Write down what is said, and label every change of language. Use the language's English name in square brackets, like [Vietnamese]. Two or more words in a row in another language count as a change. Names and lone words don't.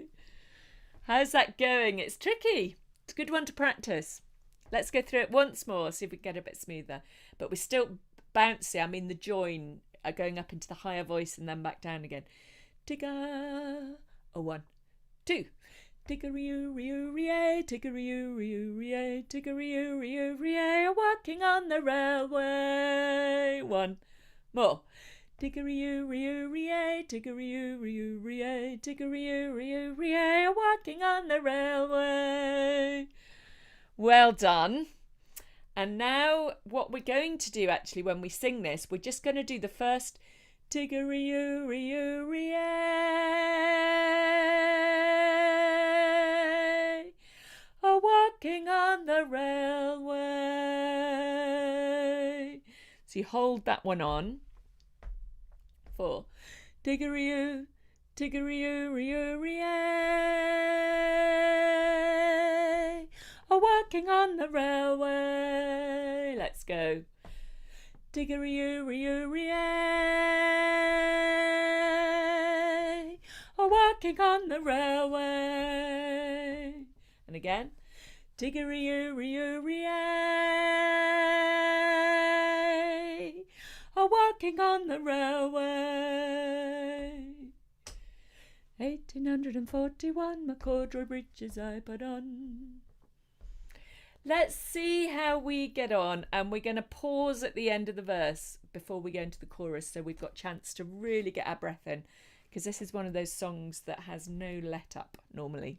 [English] How's that going? It's tricky. It's a good one to practice. Let's go through it once more, see if we can get a bit smoother. But we're still bouncy. I mean, the join are going up into the higher voice and then back down again. Tigger. A 1, two. Tickery-oo-ree-oo-ree-ay, tickery-oo-ree-oo-ree-ay, tickery-oo-ree-oo-ree-ay, walking on the railway. One more. Tickery-oo-ree-oo-ree-ay, tickery-oo-ree-oo-ree-ay, tickery-oo-ree-oo-ree-ay, walking on the railway. Well done. And now what we're going to do actually when we sing this, we're just going to do the first tickery-oo-ree-oo-ree-ay, walking on the railway. So you hold that one on. 4. Tickery-oo, tickery-oo-ree-oo-ree-ay, walking on the railway. Let's go. Tickery-oo-ree-oo-ree-ay, walking on the railway. And again. Tickery-oo-ree-oo-ree-ay, walking on the railway. 1841, my corduroy breeches I put on. Let's see how we get on, and we're going to pause at the end of the verse before we go into the chorus, so we've got a chance to really get our breath in, because this is one of those songs that has no let up normally.